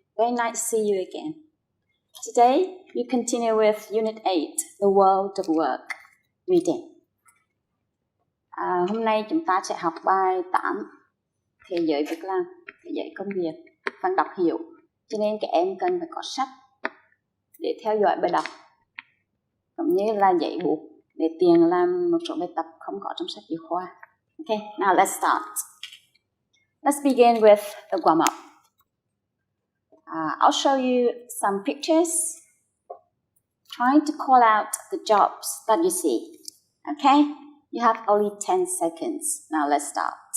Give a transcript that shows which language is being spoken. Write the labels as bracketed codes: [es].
[en] Very nice to see you again. Today, we continue with Unit 8, The World of Work, Reading. [vi] Hôm nay chúng ta sẽ học bài 8, Thế giới việc làm, thế giới công việc, phần đọc hiểu. Cho nên các em cần phải có sách để theo dõi bài đọc, cũng như là giấy bút để tiện làm một số bài tập không có trong sách giáo khoa. [en] Okay, now let's start. Let's begin with the warm-up. I'll show you some pictures, trying to call out the jobs that you see. Okay? You have only 10 seconds. Now let's start.